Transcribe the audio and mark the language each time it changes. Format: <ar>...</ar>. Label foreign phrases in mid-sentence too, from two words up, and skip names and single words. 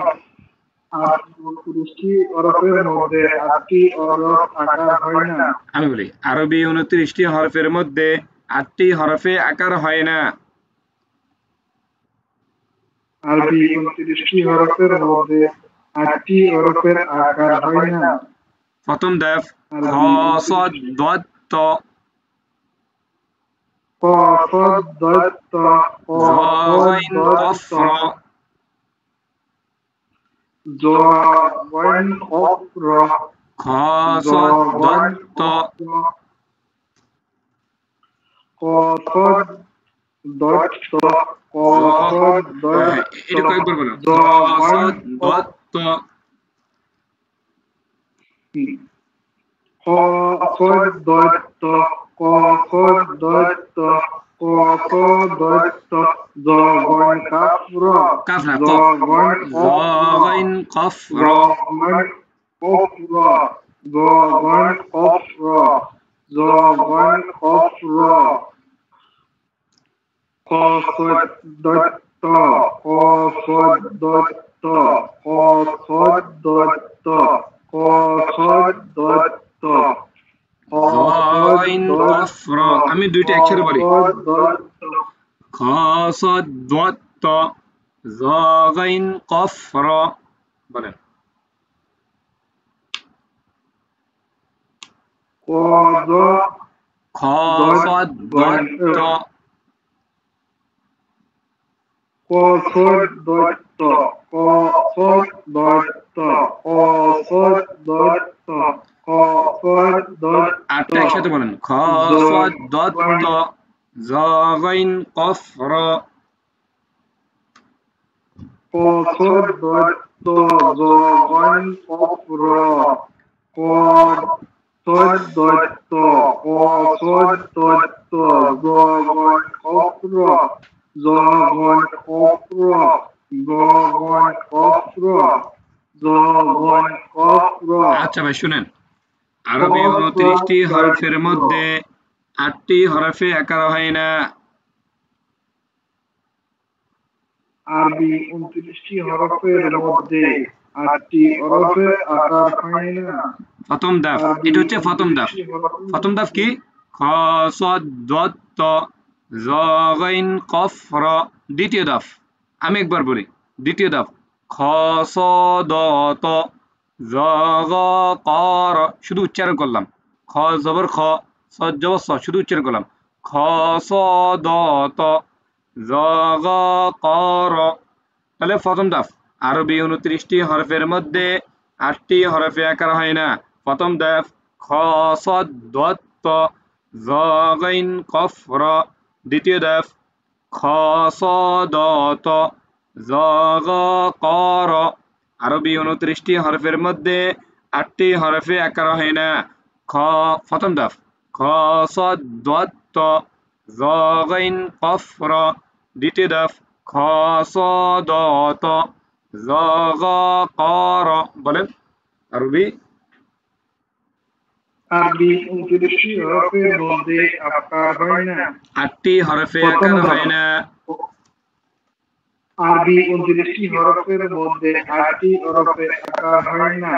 <bn>আমি বলি আরবি 29টি হরফের মধ্যে 8টি হরফে আকার হয় না। আরবি 29টি হরফের মধ্যে 8টি হরফের আকার হয় না। প্রথম ধাপ খ সদ দত ত, ক সদ দত ত, ক গইন কফ র, জ গইন কফ র, খ সদ দত ত, ক সদ দত ত, ক সদ দত ত, এটা কয়েকবার বলো, জ গইন দত ত, ক সদ দত ত, ক সদ দত ত, ক সদ দত ত, জ গইন কাফ র, কাফ না জ কফ, গইন জ গইন কফ র, গইন কফ র, জ গইন কফ র, জ গইন কফ র, ক সদ দত ত, ক সদ দত ত, ক সদ দত ত, ক সদ দত ত, জ গইন কফ র। আমি দুইটা একসাথে বলি, খ সদ দত ত, জ গইন কফ র। বলেন ক জ খ সদ দত ত, ক সদ দত ত, ক সদ দত ত, ক সদ দত ত, ক সদ দত ত। আটটা একসাথে বলেন, খ সদ দত ত, জ গইন কফ র, ক সদ দত ত, জ গইন কফ র, ক সদ দত ত, ক সদ দত ত, জ গইন কফ র, জ গইন কফ র, জ গইন কফ র, জ গইন কফ র। আচ্ছা ভাই শুনেন, আরবি 29টি হরফের মধ্যে 8টি হরফে আকার হয় না। আরবি 29টি হরফের মধ্যে 8টি হরফে আকার হয় না। প্রথম ধাপ, এটা হচ্ছে প্রথম ধাপ। প্রথম ধাপ কি, খ সদ দত ত, জ গইন কফ র। দ্বিতীয় ধাপ, আমি একবার বলি, দ্বিতীয় ধাপ খ স দ ত, জ গ ক র, শুধু উচ্চারণ করলাম। খ জবর খ, স জবর স, শুধু উচ্চারণ করলাম। খ স দ ত, জ গ র। তাহলে প্রথম দাফ আরবি 29টি হরফের মধ্যে 8টি হরফে আকার হয় না। প্রথম দাফ খ সদ দত ত জ গাইন কফ র। দ্বিতীয় দাফ খ স দ ত জ গ ক র। আরবি 29টি হরফের মধ্যে 8টি হরফে আকার হয় না। খ প্রথম দাফ খ সদ দত ত জ গাইন কফ র। দ্বিতীয় দাফ খ স দ ত জ গ ক র। বলেন আরবি। আরবি 29টি হরফের মধ্যে আকার হয় না। 8টি হরফে প্রথম আকার ধাপ হয় না। আরবি 29টি হরফের মধ্যে 8টি হরফে আকার হয় না।</bn>